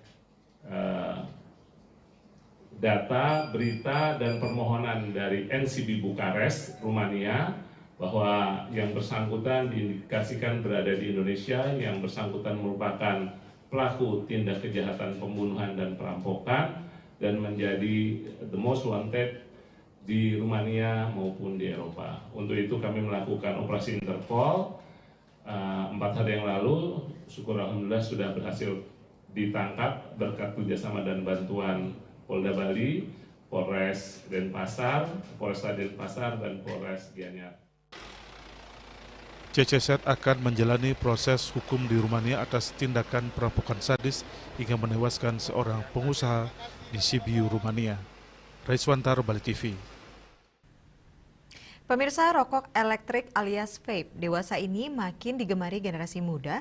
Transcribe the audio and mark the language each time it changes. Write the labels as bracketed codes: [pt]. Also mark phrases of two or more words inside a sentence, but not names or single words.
[id] data, berita, dan permohonan dari NCB Bukares, Rumania, bahwa yang bersangkutan diindikasikan berada di Indonesia, yang bersangkutan merupakan pelaku tindak kejahatan pembunuhan dan perampokan, dan menjadi [en] the most wanted [id] di Rumania maupun di Eropa. Untuk itu kami melakukan operasi Interpol 4 hari yang lalu. Syukur alhamdulillah sudah berhasil ditangkap berkat kerjasama dan bantuan Polda Bali, Polres Denpasar, Polresta Denpasar, dan Polres Gianyar. CCZ akan menjalani proses hukum di Rumania atas tindakan perampokan sadis hingga menewaskan seorang pengusaha di Sibiu, Rumania. Raiswantar, Bali TV. Pemirsa, rokok elektrik alias vape dewasa ini makin digemari generasi muda.